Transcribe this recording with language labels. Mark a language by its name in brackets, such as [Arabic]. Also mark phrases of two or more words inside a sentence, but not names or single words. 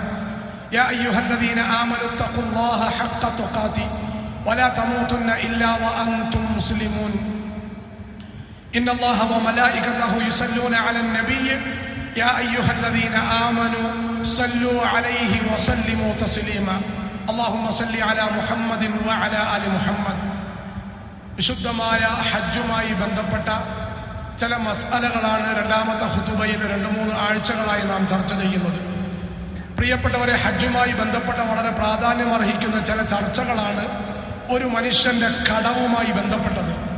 [Arabic] يا أيها الذين آمنوا اتقوا الله حق تقاته ولا تموتن إلا وأنتم مسلمون. إن الله وملائكته يصلون على النبي يا أيها الذين آمنوا صلوا عليه وسلموا تسليما. اللهم صل على محمد وعلى آل محمد. [Malayalam] വിശുദ്ധമായ ഹജ്ജുമായി ബന്ധപ്പെട്ട ചില മസ്അലകളാണ് രണ്ടാമത്തെ ഖുതുബയിൽ 2-3 ആഴ്ചകളായി നാം ചർച്ച ചെയ്യുന്നത്. പ്രിയപ്പെട്ടവരെ, ഹജ്ജുമായി ബന്ധപ്പെട്ട വളരെ പ്രാധാന്യം അർഹിക്കുന്ന ചില ചർച്ചകളാണ് ഒരു മനുഷ്യന്റെ കടവുമായി ബന്ധപ്പെട്ടത്.